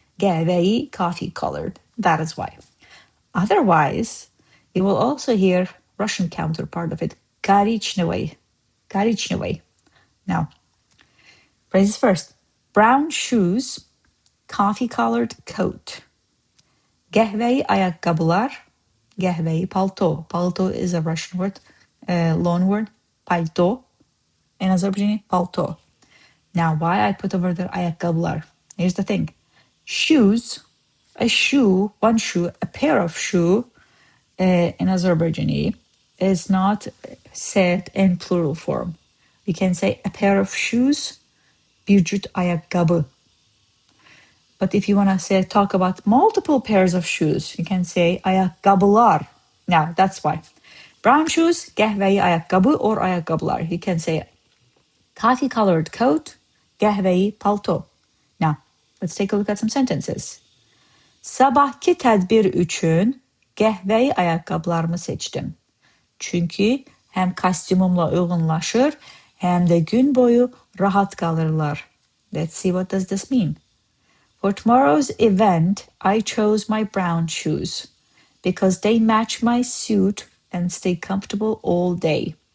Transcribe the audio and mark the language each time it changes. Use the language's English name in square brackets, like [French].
[English] Qəhvəyi, coffee colored. That is why. Otherwise, you will also hear Russian counterpart of it, коричневый. Коричневый. Now, phrases first. Brown shoes, coffee colored coat. [Azerbaijani] Qəhvəyi ayaqqabılar, qəhvəyi palto. [English] Palto is a Russian word, loan word, palto. In Azerbaijani, palto. Now, why I put over there ayaqqabılar? Here's the thing. Shoes, a shoe, one shoe, a pair of shoe in Azerbaijani is not said in plural form. We can say a pair of shoes, [Azerbaijani] bir cüt ayaqqabı. [English] But if you want to say talk about multiple pairs of shoes, you can say ayaqqabılar. Now, that's why. Brown shoes, [Azerbaijani] qəhvəyi ayaqqabı [English] or ayaqqabılar. You can say coffee colored coat, [Azerbaijani] qəhvəyi palto. [English] Now, let's take a look at some sentences. [Azerbaijani] Sabahkı tədbir üçün qəhvəyi ayaqqabılarımı seçdim. Çünki həm kostyumumla uyğunlaşır, həm də gün boyu rahat qalırlar. [English] Let's see what does this mean. For tomorrow's event, I chose my brown shoes because they match my suit and stay comfortable all day.